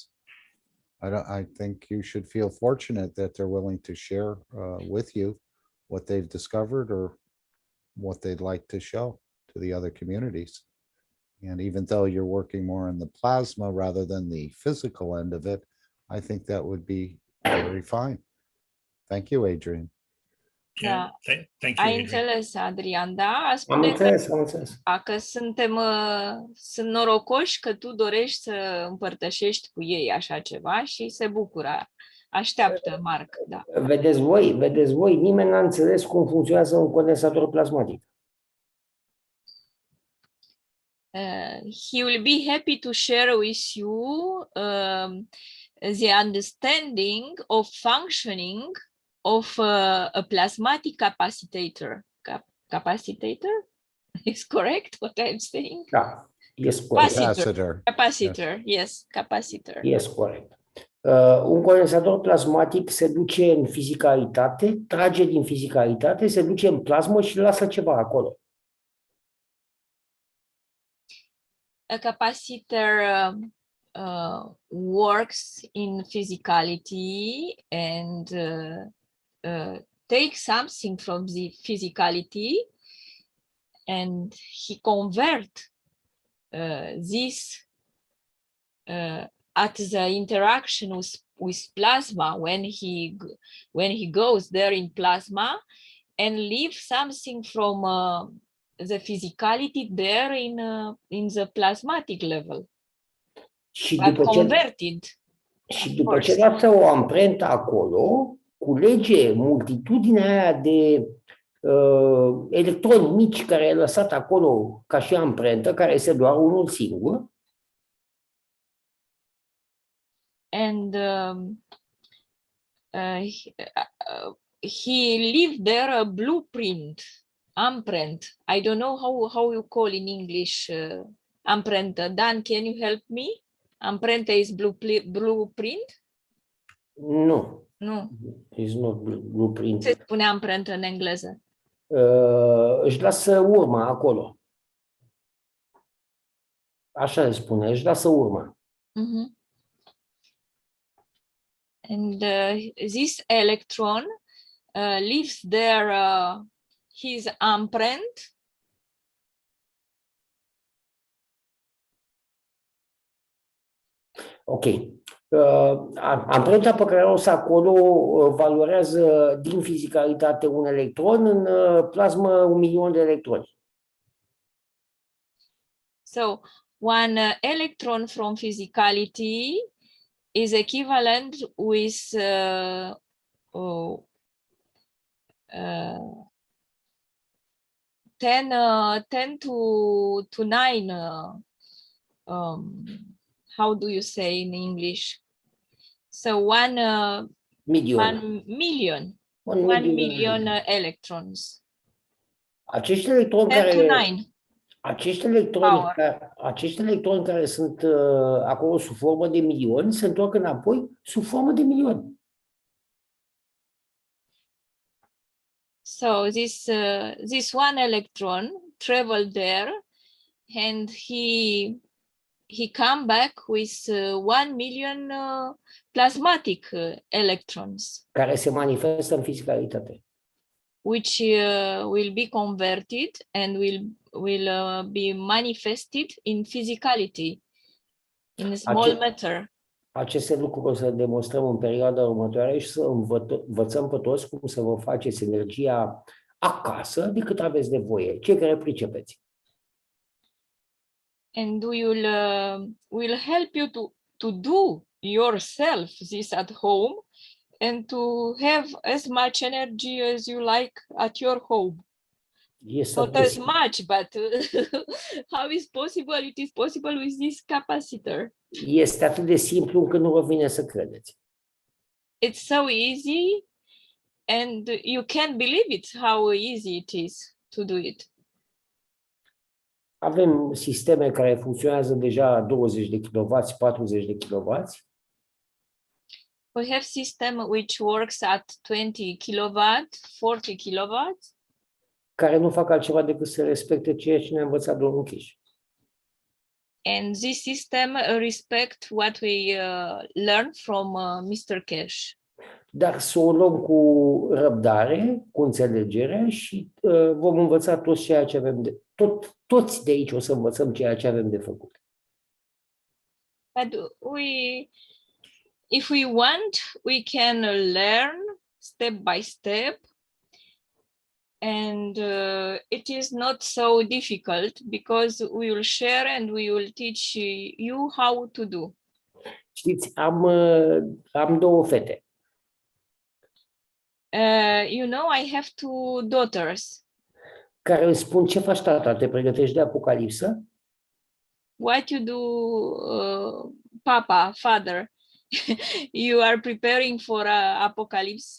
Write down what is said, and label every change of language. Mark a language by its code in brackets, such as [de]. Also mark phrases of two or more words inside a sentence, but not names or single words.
[en] I think you should feel fortunate that they're willing to share with you what they've discovered or what they'd like to show to the other communities. And even though you're working more in the plasma rather than the physical end of it, I think that would be very fine. Thank you, Adrian. Da. Thank you, [ro] Ai Adrian. înțeles, Adrian, da? Am Spune că înțeles, am înțeles. dacă sunt norocoși că tu dorești să împărtășești cu ei așa ceva și se bucură. Așteaptă, Marc, da. Vedeți voi, nimeni n-a înțeles cum funcționează un condensator plasmatic. [en] He will be happy to share with you the understanding of functioning of a plasmatic capacitator. Capacitator? Is correct what I'm saying? [ro] Da, yes, corect. [en] Capacitor. Capacitor, yes, capacitor. Yes, corect. [ro] Un condensator plasmatic se duce în fizicalitate, trage din fizicalitate, se duce în plasmă și lasă ceva acolo. [en] A capacitor works in physicality and takes something from the physicality and he convert this at the interaction with plasma when he goes there in plasma and leave something from the physicality there in the plasmatic level. But converted. [ro] Și după ce lasă o amprentă acolo, culege multitudinea aia de electroni mici care e lăsat acolo ca și amprentă, care este doar unul singur. [en] And he leave there a blueprint, imprint. I don't know how you call in English imprenta. Dan, can you help me? Imprenta is blueprint? [ro] Nu. Nu. [en] It's not blueprint. [ro] Se spune amprentă în engleză? Își lasă urma acolo. Așa se spune, își lasă urma. Mm-hmm. [en] And this electron leaves there his imprint. Ok. [ro] Amprenta pe care o să acolo valorează din fizicalitate un electron, în plasmă 1.000.000 de electroni. [en] So one electron from physicality is equivalent with 10 to 9 how do you say in English? So 1 million electrons. [ro] Acești electroni [en] 10 to 9. [ro] Acești electroni care sunt acolo sub formă de milioni se întorc înapoi sub formă de milioni. [en] So this one electron traveled there and he come back with 1.000.000 plasmatic electrons. [ro] Care se manifestă în fizicalitate. [en] Which will be converted and will be manifested in physicality, in small matter. [ro] Aceste lucruri o să demonstrăm în perioada următoare și să învățăm pe toți cum să vă faceți energia acasă de cât aveți nevoie, cei care pricepeți. [en] And will help you to do yourself this at home and to have as much energy as you like at your home. Yes, not as much, but how is possible? It is possible with this capacitor. [ro] Este atât de simplu încât nu vă vine să credeți. [en] It's so easy and you can't believe it how easy it is to do it. [ro] Avem sisteme care funcționează deja 20 de kW, 40 de kW. [en] We have system which works at 20 kW, 40 kW. [ro] Care nu fac altceva decât să respecte ceea ce ne-a învățat domnul Keshe. [en] And this system respect what we learned from Mr. Keshe. [ro] Dar să o luăm cu răbdare, cu înțelegere și vom învăța toți ceea ce avem toți de aici o să învățăm ceea ce avem de făcut. [en] But if we want, we can learn step by step, and it is not so difficult because we will share and we will teach you how to do. [ro] Știți, am două fete. [en] You know, I have two daughters. [ro] Care îmi spun: ce faci, tata? Te pregătești de apocalipsă? [en] What you do, Papa, Father? You are preparing for apocalypse?